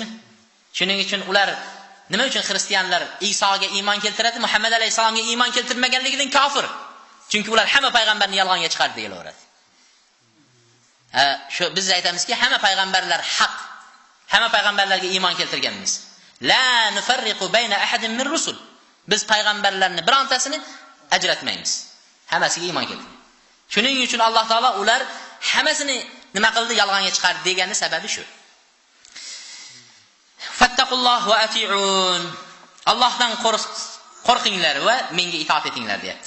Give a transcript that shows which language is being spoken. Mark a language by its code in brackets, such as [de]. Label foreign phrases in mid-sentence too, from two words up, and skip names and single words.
[uz] Shuning uchun ular nima uchun xristianlar Isoga iymon keltiradi, Muhammad alayhisalomga iymon keltirmaganligidan kofir. Chunki ular hamma payg'ambarni yolg'onga chiqardi deyilaveradi. Shu biz aytamizki, hamma payg'ambarlar haq. Hamma payg'ambarlarga iymon keltirganmiz. [ar] لا نفرق بين أحد من رسل. [uz] Biz payg'ambarlarni birontasini ajratmaymiz. Hammasiga iymon keltirdi. Shuning uchun Alloh taolo ular hammasini nima qildi? Yolg'onga chiqardi degani sababi shu. [ar] فاتقوا الله وأطيعون. [uz] Allohdan qo'rqinglar va menga itoat etinglar deyapti.